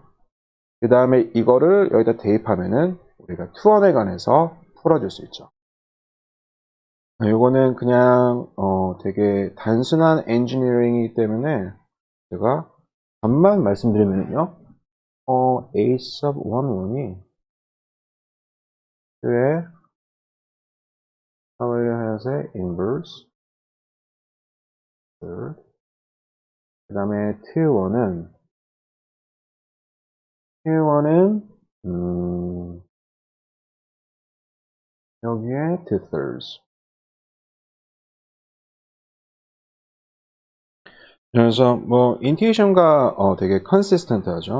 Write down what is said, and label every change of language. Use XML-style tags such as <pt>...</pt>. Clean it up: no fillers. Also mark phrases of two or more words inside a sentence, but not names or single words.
<ko>그 다음에 이거를 여기다 대입하면은 우리가 21에 관해서 풀어줄 수 있죠. 이거는 그냥 되게 단순한 엔지니어링이기 때문에 제가 반만 말씀드리면요. A sub 11이 2의 W hat의</ko> <en>inverse third.</en> <ko>그 다음에 T1은 여기에 2/3. 그래서 뭐 인투이션과 되게 컨시스턴트하죠.</ko>